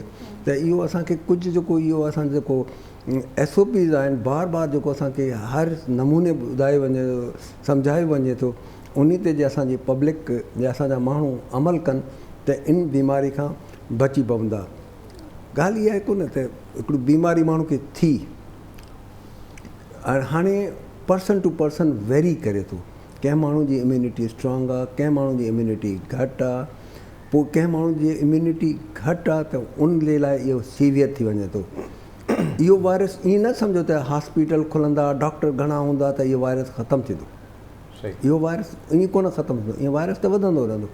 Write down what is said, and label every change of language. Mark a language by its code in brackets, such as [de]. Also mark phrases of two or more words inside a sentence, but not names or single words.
[sd] त इहो असांखे कुझु जेको इहो असांजो जेको SOPs आहिनि, बार बार जेको असांखे हर नमूने ॿुधाए वञे सम्झायो वञे थो, उन ते जे असांजी पब्लिक या असांजा माण्हू अमल कनि त इन बीमारी खां बची पवंदा। ॻाल्हि इहा आहे कोन त हिकिड़ी बीमारी माण्हू खे थी, हाणे [en] person to person vary [sd] करे थो। कंहिं माण्हू जी इम्यूनिटी स्ट्रॉन्ग आहे, कंहिं माण्हू जी इम्यूनिटी घटि आहे। पोइ कंहिं माण्हू जी इम्यूनिटी घटि आहे त उन जे लाइ इहो सीवियर थी वञे थो। इहो वायरस ईअं न सम्झो त हॉस्पिटल खुलंदा, डॉक्टर घणा हूंदा त इहो वायरस ख़तमु थींदो। इहो वायरस ईअं कोन ख़तमु थींदो, इहो वायरस त वधंदो रहंदो।